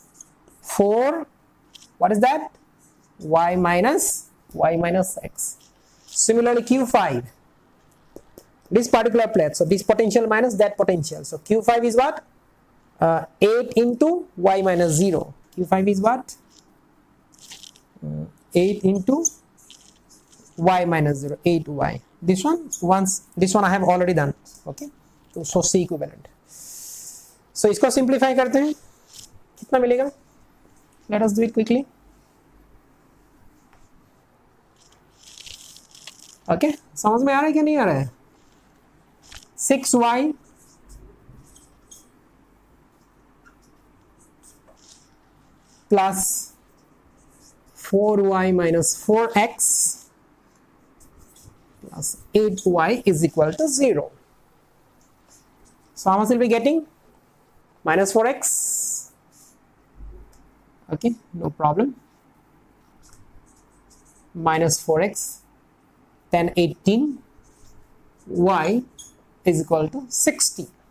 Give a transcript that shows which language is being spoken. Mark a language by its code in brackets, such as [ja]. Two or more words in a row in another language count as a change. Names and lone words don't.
[en] 4, what is that? Y minus x. Similarly, q5, this particular plate, so this potential minus that potential. So q5 is what? 8 into y minus 0. q5 is what? 8 into y minus 0, 8y. This one I have already done. Okay, so C equivalent. So [hi] इसको simplify करते हैं, कितना मिलेगा? [en] Let us do it quickly. [hi] Okay, समझ में आ रहा है क्या नहीं आ रहा है? [en] 6y plus 4y minus 4x plus 8y is equal to 0. So how much will be getting? Minus 4x. Okay, no problem. Minus 4x, 10, 18, y is equal to 60.